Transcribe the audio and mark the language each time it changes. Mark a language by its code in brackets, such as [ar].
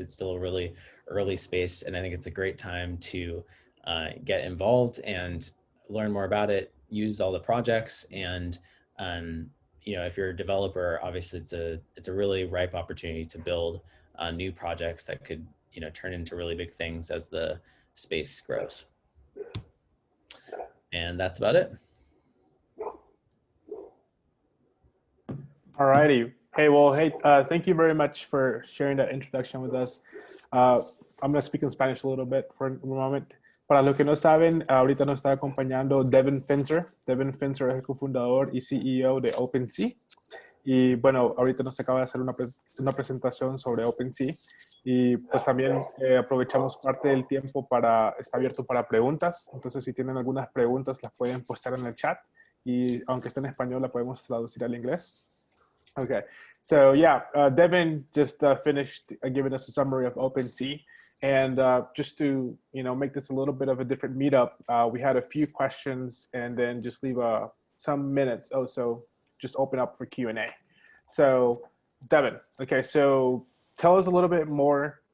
[en] It's still a really early space, and I think it's a great time to get involved and learn more about it, use all the projects, and if you're a developer, obviously it's a really ripe opportunity to build new projects that could turn into really big things as the space grows. And that's about it. All righty. Hey, thank you very much for sharing that introduction with us. I'm going to speak in Spanish a little bit for a moment. [es] Para los que no saben, ahorita nos está acompañando Devin Finzer. Devin Finzer es el cofundador y CEO de Opensea. Y bueno, ahorita nos acaba de hacer una presentación sobre Opensea. Y pues también aprovechamos parte del tiempo está abierto para preguntas. Entonces, si tienen algunas preguntas, las pueden postar en el chat. Y aunque esté en español, la podemos traducir al inglés. Okay, [en] So yeah, Devin just finished giving us a summary of OpenSea, and just to make this a little bit of a different meetup, we had a few questions, and then just leave some minutes. Oh, so just open up for Q&A. So Devin, okay, so tell us a little bit more.